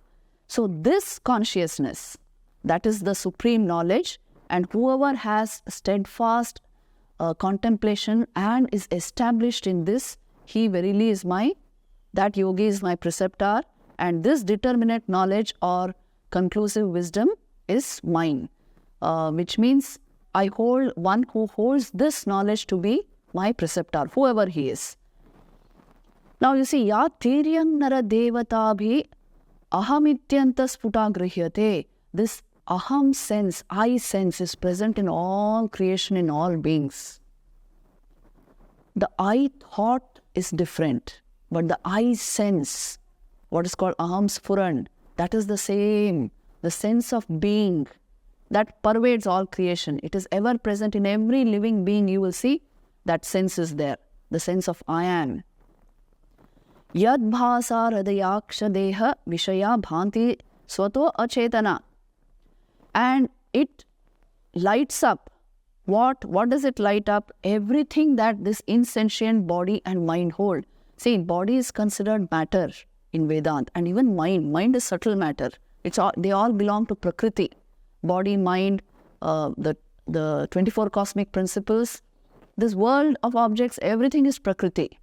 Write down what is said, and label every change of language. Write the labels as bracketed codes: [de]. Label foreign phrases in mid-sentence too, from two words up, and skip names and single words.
[en] So this consciousness, that is the supreme knowledge, and whoever has steadfast contemplation and is established in this, he verily is that yogi is my preceptor, and this determinate knowledge or conclusive wisdom is mine. Which means I hold one who holds this knowledge to be my preceptor, whoever he is. Now you see, [sa] या तिर्यङ् नर देवताभि अहमित्यन्तः स्फुटा गृह्यते. [en] This aham sense, I sense, is present in all creation, in all beings. The I thought is different, but the I sense, what is called [sa] अहम् स्फुरण, [en] that is the same. The sense of being that pervades all creation. It is ever present in every living being. You will see that sense is there, the sense of I am. [sa] यद् भासा हृदयाक्ष देह विषया भान्ति स्वतो अचेतनाः. [en] And it lights up. What does it light up? Everything that this insentient body and mind hold. See, body is considered matter in Vedanta, and even mind is subtle matter. They all belong to Prakriti. Body, mind, the 24 cosmic principles, this world of objects, everything is Prakriti.